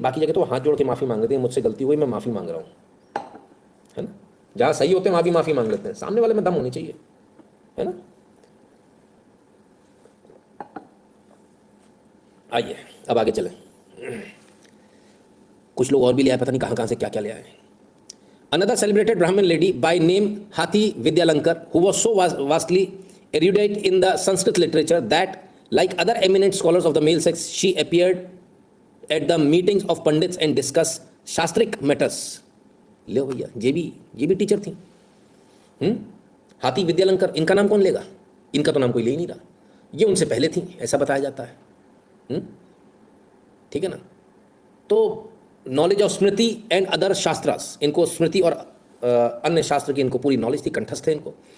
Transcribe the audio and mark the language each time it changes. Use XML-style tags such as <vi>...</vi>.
<hi>बाकी जगह तो हाथ जोड़ के माफ़ी मांग लेते हैं, मुझसे गलती हुई मैं माफ़ी मांग रहा हूँ, है ना। जहाँ सही होते हैं वहाँ भी माफ़ी मांग लेते हैं, सामने वाले में दम होनी चाहिए, है ना। आइए अब आगे चलें। कुछ लोग और भी ले आए, पता नहीं कहाँ कहाँ से क्या क्या ले आए।</hi> <en>Another celebrated Brahmin lady by name Hati Vidyalankar, who was so vastly erudite in the Sanskrit literature that, like other eminent scholars of the male sex, she appeared at the meetings of pandits and discussed शास्त्रिक matters.</en> <hi>ले भैया, ये भी teacher थी। हाथी विद्यालंकर, इनका नाम कौन लेगा, इनका तो नाम कोई ले ही नहीं रहा, ये उनसे पहले थी ऐसा बताया जाता है। ठीक है ना। तो</hi> <en>knowledge of smriti and other shastras,</en> <hi>इनको स्मृति और अन्य शास्त्र की इनको पूरी नॉलेज थी, कंठस्थ थे इनको।</hi>